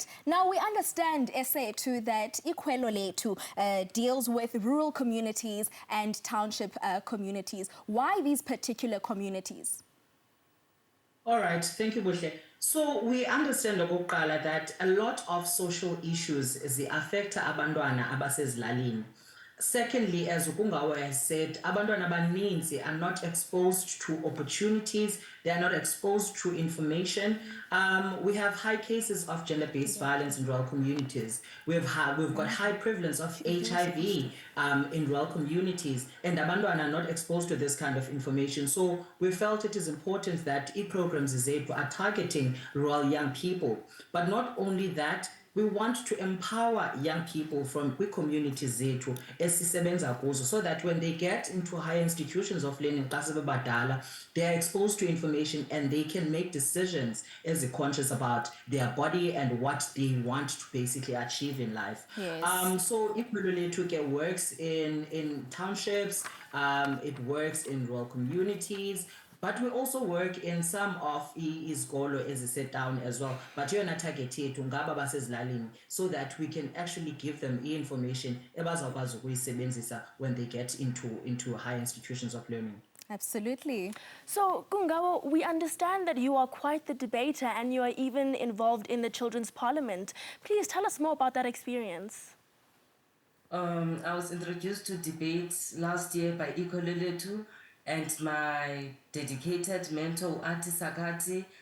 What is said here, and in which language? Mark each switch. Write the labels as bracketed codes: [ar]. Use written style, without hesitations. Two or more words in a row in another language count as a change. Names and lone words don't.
[en] Now we understand, Esethu, that Ikwelo Letu deals with rural communities and township communities. Why these particular communities? All right, thank you, Bushe. So we understand that a lot of social issues affect [xh] abantwana abasezilalini. [en] Secondly, as Ukungawa has said, [xh] abantwana abaninzi [en] are not exposed to opportunities, they are not exposed to information. We have high cases of gender-based violence in rural communities. We've got high prevalence of HIV in rural communities, and abantwana are not exposed to this kind of information. So we felt it is important that e-programs are targeting rural young people. But not only that, we want to empower young people from communities [xh] zethu esisebenza kuzo, [en] so that when they get into higher institutions of learning, they are exposed to information and they can make decisions as conscious about their body and what they want to basically achieve in life. Yes. So Ikwelo Letu works in townships, it works in rural communities, but we also work in some of izikolo as set down as well. But you're not targeted to [xh] ngaba basezilalini, [en] so that we can actually give them information [xh] ebazakwazi ukuyisebenzisa [en] when they get into higher institutions of learning. Absolutely. So, Kungawo, we understand that you are quite the debater and you are even involved in the Children's Parliament. Please tell us more about that experience. I was introduced to debates last year by Ikwelo Letu and my dedicated mentor, Ati Sakati.